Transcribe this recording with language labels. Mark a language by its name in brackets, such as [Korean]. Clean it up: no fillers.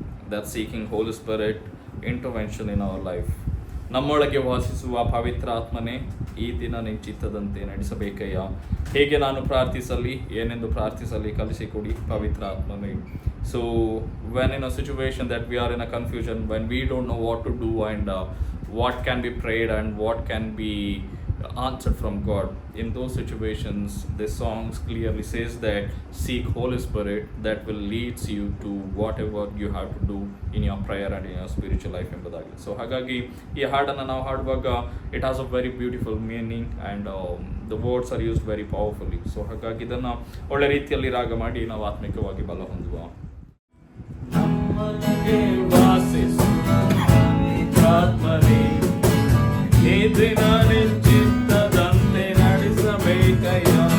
[English] That's seeking Holy Spirit intervention in our life. [Kannada] ನಮ್ಮೊಳಗೆ ವಾಸಿಸುವ ಪವಿತ್ರ ಆತ್ಮನೇ, ಈ ದಿನ ನಿನ್ನ ಚಿತ್ತದಂತೆ ನಡೆಸಬೇಕಯ್ಯ. ಹೇಗೆ ನಾನು ಪ್ರಾರ್ಥಿಸಲಿ, ಏನೆಂದು ಪ್ರಾರ್ಥಿಸಲಿ ಕಲಿಸಿಕೊಡಿ ಪವಿತ್ರ ಆತ್ಮನೇ. [English] So when in a situation that we are in a confusion, when we don't know what to do and what can be prayed and what can be answered from God, in those situations this song clearly says that seek Holy Spirit that will leads you to whatever you have to do in your prayer and in your spiritual life [Kannada] ಎಂಬುದಾಗಿ. [English] so [Kannada] ಹಾಗಾಗಿ ಈ ಹಾಡನ್ನು ನಾವು ಹಾಡುವಾಗ [English] it has a very beautiful meaning and the words are used very powerfully. [Kannada] So ಹಾಗಾಗಿ ಇದನ್ನು ಒಳ್ಳೆ ರೀತಿಯಲ್ಲಿ ರಾಗ ಮಾಡಿ ನಾವು ಆತ್ಮಿಕವಾಗಿ ಬಲ ಹೊಂದುವ. ನಮ್ಮೊಳಗೆ ವಾಸಿಸುವ ಆತ್ಮನೇ, ಈ ದಿನ ನಿನ್ನ ಚಿತ್ತದಂತೆ ನಡೆಸಬೇಕಯ್ಯ.